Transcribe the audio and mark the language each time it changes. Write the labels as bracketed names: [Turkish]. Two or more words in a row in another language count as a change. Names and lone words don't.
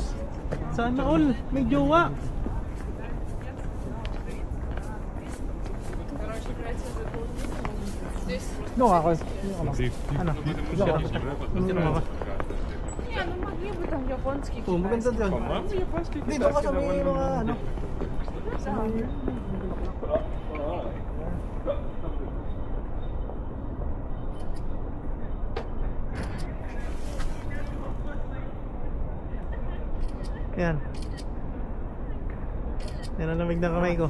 [Filipino] Sana all may jowa. Doon ako. Ano? Ano ba? [Russian] Я ну могли бы там японский. [Filipino] Oh, maganda doon. [Russian] По-моему, японский [Filipino] Dito ka sa may mga ano. Sa may... Yan. Yan ang lamig na kamay ko.